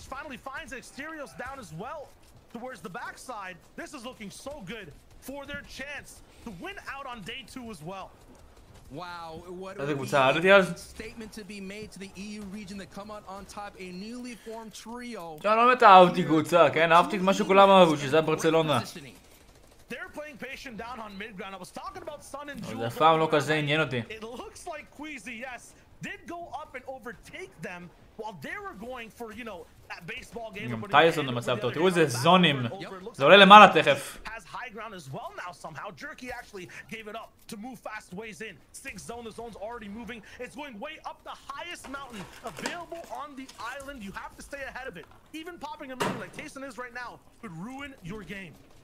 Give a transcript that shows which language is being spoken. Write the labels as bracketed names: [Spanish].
[English] Finally finds Exteriors down as well towards the backside. This is looking so good for their chance to win out on day 2 as well. Wow, what a statement to be made to the EU region that come out on top, a newly formed trio. [Hebrew] אני לא באמת אהבתי קבוצה, כן? אהבתי את מה שכולם אהבו, שזה ברצלונה. [English] They're playing patient down on mid-ground. I was talking about Sun and Jewel. [Hebrew] זה אף פעם לא כזה עניין אותי. [English] It looks like Queasy, yes, did go up and overtake them while they were going for, you know, that baseball game. [Hebrew] גם טייסון במצב טוב, תראו איזה זונים. זה עולה למעלה תכף. [English] Has high ground as well now somehow. Jerky actually gave it up to move fast ways in. 6th zone, the zone's already moving. It's going way up the highest mountain available on the island. You have to stay ahead of it. Even popping a mini like Tayson is right now could ruin your game.